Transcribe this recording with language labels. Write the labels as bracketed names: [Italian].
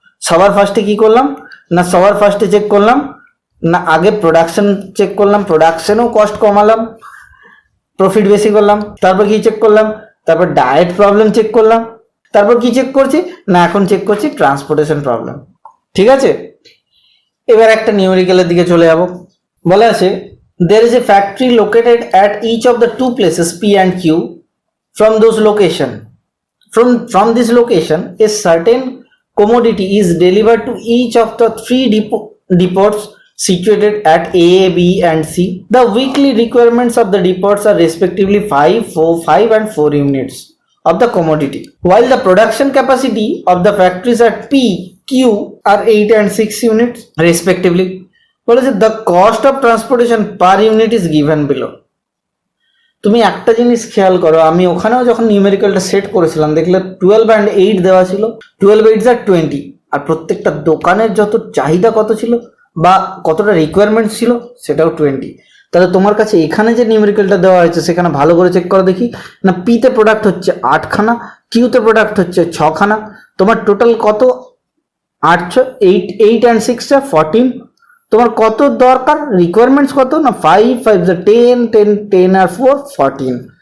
[Bangla] সবার ফার্স্টে কি করলাম, না সবার ফার্স্টে চেক করলাম, না আগে প্রোডাকশন চেক করলাম, প্রোডাকশনেও কস্ট কমালাম, প্রফিট বেশি করলাম। তারপর কি চেক করলাম, তারপর ডায়েট প্রবলেম চেক করলাম, তারপর কি চেক করছি, না এখন চেক করছি ট্রান্সপোর্টেশন প্রবলেম, ঠিক আছে। এবার একটা নিউমেরিক্যালের দিকে চলে যাব। বলা আছে [English] there is a factory located at each of the two places P and Q. From those location, from this location, a certain commodity is delivered to each of the three depots situated at A, B, and C. The weekly requirements of the depots are respectively 5, 4, 5, and 4 units of the commodity, while the production capacity of the factories at P, Q are 8 and 6 units respectively. [Bangla] বলেছে [English] the cost of transportation per unit is given below. [Bangla] তুমি একটা জিনিস খেয়াল করো, আমি ওখানেও যখন নিউমেরিক্যালটা set করেছিলাম দেখলে 12 and 8 দেওয়া ছিল, 12 8 আর 20, আর প্রত্যেকটা দোকানের যত চাহিদা কত ছিল বা কতটা রিকোয়ারমেন্ট ছিল সেটাও 20। তাহলে তোমার কাছে এখানে যে নিউমেরিক্যালটা দেওয়া হয়েছে সেখানে ভালো করে চেক করো দেখি না, পিতে প্রোডাক্ট হচ্ছে 8খানা, কিউতে প্রোডাক্ট হচ্ছে 6খানা, তোমার টোটাল কত 8 8 8 and 6 14, তোমার কত দরকার রিকোয়ারমেন্টস কত না 5 5 10 10 10 আর 4 14।